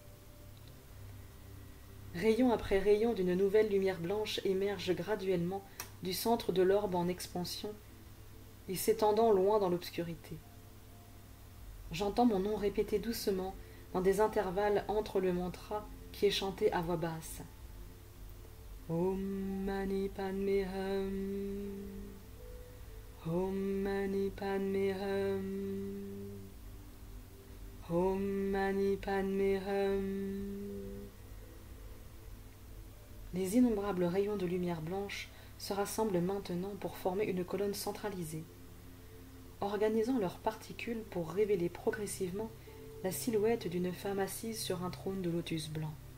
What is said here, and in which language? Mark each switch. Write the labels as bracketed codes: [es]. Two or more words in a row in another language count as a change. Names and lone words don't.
[fr] Rayon après rayon d'une nouvelle lumière blanche émerge graduellement du centre de l'orbe en expansion et s'étendant loin dans l'obscurité. J'entends mon nom répété doucement dans des intervalles entre le mantra qui est chanté à voix basse. [sa] ॐ मणि पद्मे हूँ ॐ मणि पद्मे हूँ ॐ मणि पद्मे हूँ. [fr] Les innombrables rayons de lumière blanche se rassemblent maintenant pour former une colonne centralisée, organisant leurs particules pour révéler progressivement la silhouette d'une femme assise sur un trône de lotus blanc.